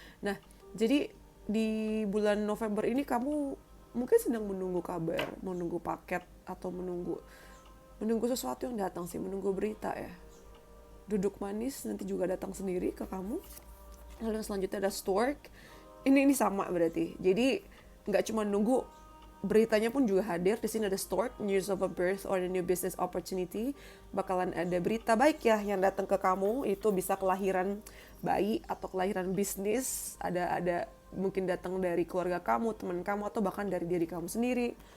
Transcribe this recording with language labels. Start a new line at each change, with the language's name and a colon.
Indonesian: Nah jadi di bulan November ini kamu mungkin sedang menunggu kabar, menunggu paket, atau menunggu sesuatu yang datang sih, menunggu berita ya. Duduk manis nanti juga datang sendiri ke kamu. Lalu yang selanjutnya ada stork. Ini sama berarti. Jadi nggak cuma nunggu, beritanya pun juga hadir. Di sini ada
English: stork, news of a birth or a new business opportunity.
Indonesian: Bakalan ada berita baik ya yang datang ke kamu. Itu bisa kelahiran bayi atau kelahiran bisnis. Ada mungkin datang dari keluarga kamu, teman kamu, atau bahkan dari diri kamu sendiri.